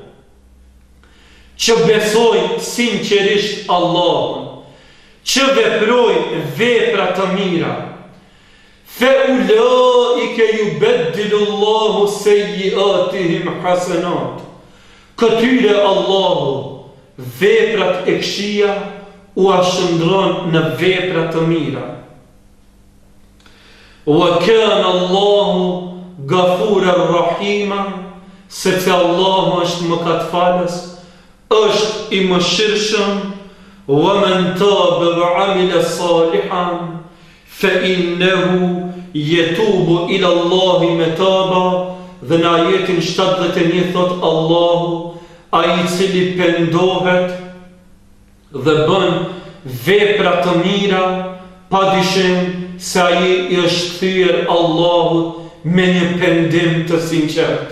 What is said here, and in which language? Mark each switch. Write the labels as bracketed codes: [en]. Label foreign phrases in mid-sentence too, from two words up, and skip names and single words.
[sq] që besojnë sinqerisht Allahun, që veprojnë vepra të mira, [ar] فأولئك يبدل الله سيئاتهم حسنات, [sq] këtyre Allahu veprat e këqija u ashëndron në vepra të mira. [ar] وكان الله غفورا رحيما, [sq] sepse Allahu është mëkatfalës, është i mëshirshëm. [ar] ومن تاب وعمل صالحا فإنه يتوب إلى الله متابا, [sq] dhe në ajetin 71 thot Allahu, ai i cili pendohet dhe bën vepra të mira, padyshim se ai i është thyer Allahut me një pendim të sinqert.